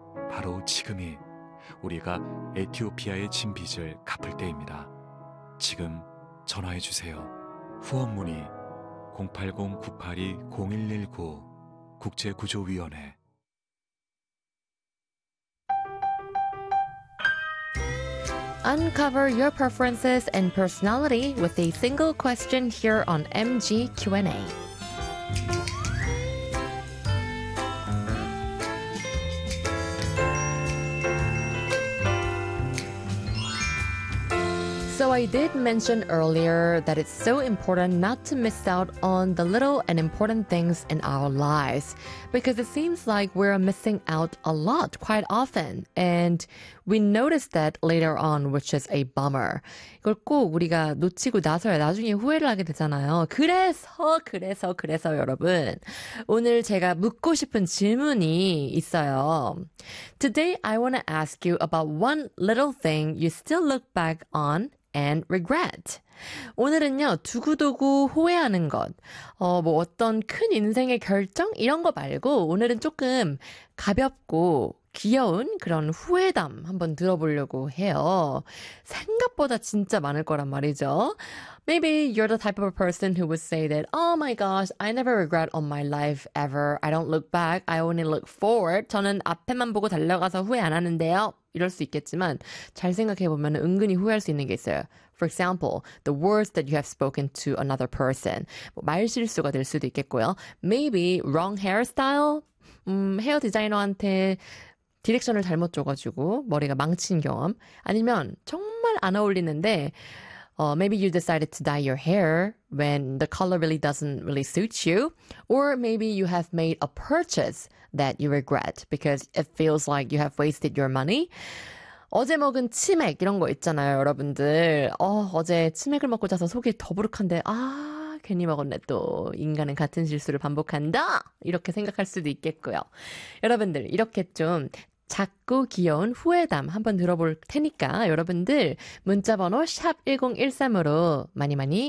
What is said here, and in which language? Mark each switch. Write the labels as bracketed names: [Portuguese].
[Korean] 바로 지금이 우리가 에티오피아의 진 빚을 갚을 때입니다. 지금 전화해 주세요. 후원 문의 080-982-0119 국제구조위원회 [English] Uncover your preferences and personality with a single question here on MG Q&A. So I did mention earlier that it's so important not to miss out on the little and important things in our lives because it seems like we're missing out a lot quite often and we notice that later on, which is a bummer. [Korean] 이걸 꼭 우리가 놓치고 나서야 나중에 후회를 하게 되잖아요. 그래서 여러분, 오늘 제가 묻고 싶은 질문이 있어요. [English] Today I want to ask you about one little thing you still look back on and regret. [Korean] 오늘은요, 두고두고 후회하는 것, 뭐 어떤 큰 인생의 결정 이런 거 말고 오늘은 조금 가볍고 귀여운 그런 후회담 한번 들어보려고 해요. 생각보다 진짜 많을 거란 말이죠. [English] Maybe you're the type of a person who would say that, oh my gosh, I never regret on my life ever. I don't look back. I only look forward. [Korean] 저는 앞에만 보고 달려가서 후회 안 하는데요. 이럴 수 있겠지만 잘 생각해보면 은근히 후회할 수 있는 게 있어요. [English] For example, the words that you have spoken to another person. [Korean] 뭐 말실수가 될 수도 있겠고요. [English] Maybe wrong hairstyle. [Korean] 헤어 디자이너한테 디렉션을 잘못 줘가지고 머리가 망친 경험. 아니면 정말 안 어울리는데 [English] maybe you decided to dye your hair when the color really doesn't really suit you. Or maybe you have made a purchase that you regret because it feels like you have wasted your money. [Korean] 어제 먹은 치맥 이런 거 있잖아요, 여러분들. 어제 치맥을 먹고 자서 속이 더부룩한데 아, 괜히 먹었네 또. 인간은 같은 실수를 반복한다. 이렇게 생각할 수도 있겠고요. 여러분들, 이렇게 좀 작고 귀여운 후회담 한번 들어볼 테니까 여러분들 문자번호 샵 1013으로 많이 많이